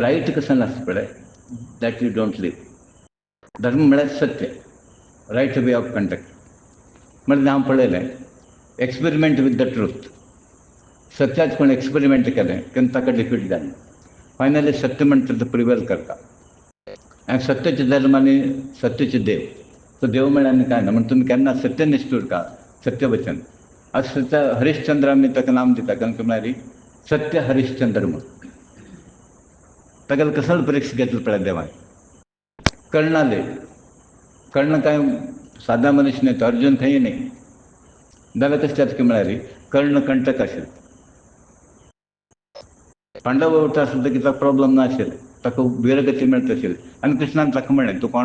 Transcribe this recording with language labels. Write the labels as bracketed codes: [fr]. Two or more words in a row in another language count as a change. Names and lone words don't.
[kok] रायट कसं आसता पळय [en] that you don't leave [kok] धर्म म्हळ्यार सत्य [en] right way of conduct [kok] म्हणजे हांव पळयलें [en] experiment with the truth [kok] सत्याच कोण एक्सपेरिमेंट केलें तेन्ना ताका डिफीट जालें फायनली सत्य म्हणटा तो प्रिवेल करता आनी सत्याचे धर्म आनी सत्याचे देव सो देव म्हळ्यार आनी कांय ना म्हण तुमी केन्ना सत्यनिश्ठ उरता सत्य वचन आज सत्य हरिश्चंद्र आमी ताका नांव दिता कारण म्हळ्यार सत्य हरिश्चंद्र म्हूण तागेलो कसलो परीक्षा घेतलो पळय देवान कर्ण काय सादा मनीस न्ही तो अर्जून खंय न्ही जाल्यार कशें जाता की म्हळ्यार कर्ण कंटक आशिल्लो पांडव उरता आसलो की ताका प्रॉब्लम नाशिल्लो ताका वीरगती मेळटा आशिल्ली आनी कृष्णान ताका म्हणलें तूं